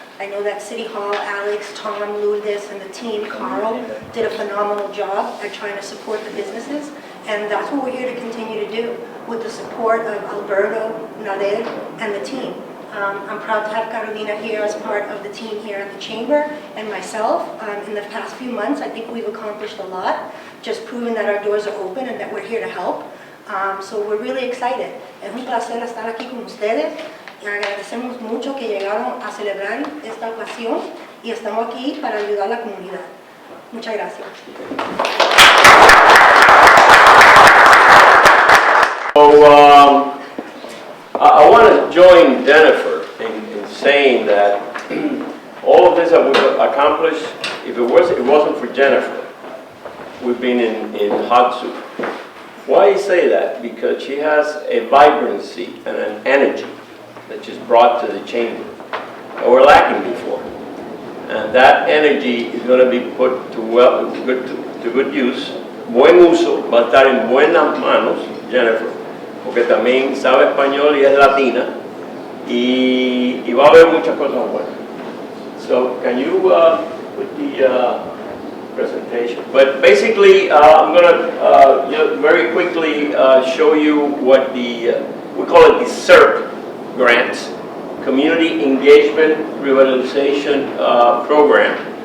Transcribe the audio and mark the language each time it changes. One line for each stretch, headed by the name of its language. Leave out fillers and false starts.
English: I know that City Hall, Alex, Tom, Lourdes, and the team, Carl, did a phenomenal job at trying to support the businesses, and that's what we're here to continue to do with the support of Alberto, Nader, and the team. I'm proud to have Carolina here as part of the team here at the Chamber, and myself. In the past few months, I think we've accomplished a lot, just proving that our doors are open and that we're here to help. So we're really excited.
Spanish: Es un placer estar aquí con ustedes. Y agradecemos mucho que llegaron a celebrar esta ocasión y estamos aquí para ayudar a la comunidad. Muchas gracias.
English: So I want to join Jennifer in saying that all of this that we've accomplished, if it wasn't for Jennifer, we've been in hot soup. Why I say that? Because she has a vibrancy and an energy that she's brought to the chamber that we're lacking before. And that energy is going to be put to good use.
Spanish: Buen uso, va a estar en buenas manos, Jennifer, porque también sabe español y es latina, y va a haber muchas cosas buenas.
English: So can you put the presentation? But basically, I'm going to very quickly show you what we call it the SERP grants, Community Engagement Revitalization Program.